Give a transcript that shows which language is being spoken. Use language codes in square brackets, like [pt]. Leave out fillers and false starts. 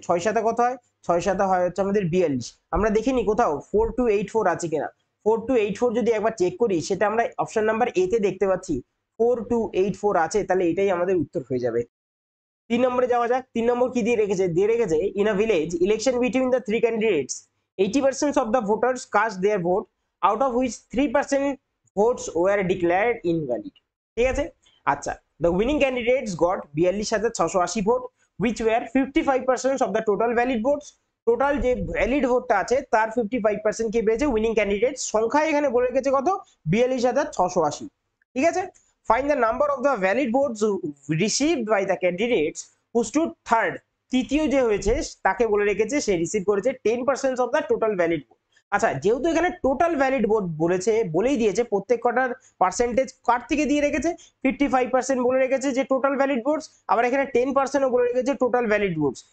[bn] 6 7 কত হয়, 6 7 হয় হচ্ছে আমাদের 42। আমরা দেখিনি কোথাও 4284 আছে কিনা, 4284 যদি একবার চেক করি সেটা আমরা অপশন নাম্বার এ তে দেখতে পাচ্ছি 4284 আছে, তাহলে এটাই আমাদের উত্তর হয়ে যাবে। 3 নম্বরে যাওয়া যাক। 3 নম্বর কি দিয়ে রেখেছে [en] in a village election between the three candidates 80% of the voters cast their vote out of which 3% votes were declared invalid, [bn] ঠিক আছে। [en] আচ্ছা, the winning candidates got 42,680 vote which were 55% of the total valid votes। [bn] Total যে valid ভোটটা আছে তার 55% কে পেয়েছে winning candidate, সংখ্যা এখানে বলে রেখেছে কত 42,680, ঠিক আছে। [en] Find the number of the valid votes received by the candidates who stood third। [bn] তৃতীয় যে হয়েছে তাকে বলে রেখেছে সে রিসিভ করেছে [en] 10% of the total valid vote। [bn] আচ্ছা, যেহেতু এখানে টোটাল ভ্যালিড ভোট বলেছে, বলেই দিয়েছে প্রত্যেক কটার পার্সেন্টেজ কার থেকে দিয়ে রেখেছে, 55% বলে রেখেছে যে টোটাল ভ্যালিড ভোটস, আবার এখানে 10%ও বলে রেখেছে টোটাল ভ্যালিড ভোটস।